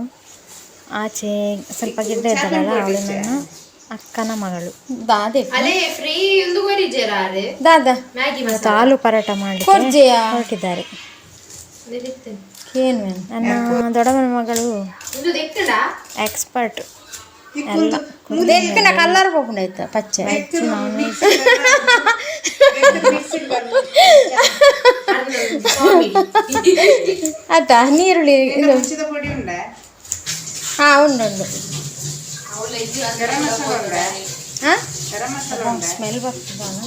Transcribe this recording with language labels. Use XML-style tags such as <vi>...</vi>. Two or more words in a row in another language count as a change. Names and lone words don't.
<kn>ಆಚೆ ಸ್ವಲ್ಪ ಗಿಡ್ಡ ಇದ್ದಾಳಲ್ಲ ಅವಳು ನನ್ನ ಅಕ್ಕನ ಮಗಳು. ಆಲೂ ಪರೋಟ ಮಾಡಿ ಹೊರಟಿದ್ದಾರೆ. ಏನು ನನ್ನ ದೊಡ್ಡಮ್ಮನ ಮಗಳು ಎಕ್ಸ್ಪರ್ಟ್ ಎಲ್ಲ ಕಲ್ಲರ್ ಹೋಗ್ಕೊಂಡು ಆಯ್ತಾ ಪಚ್ಚೆ ಆಯ್ತಾ. ನೀರುಳ್ಳಿ ಹಾ ಉಂಟು ಸ್ಮೆಲ್ ಬರ್ತದ.</kn>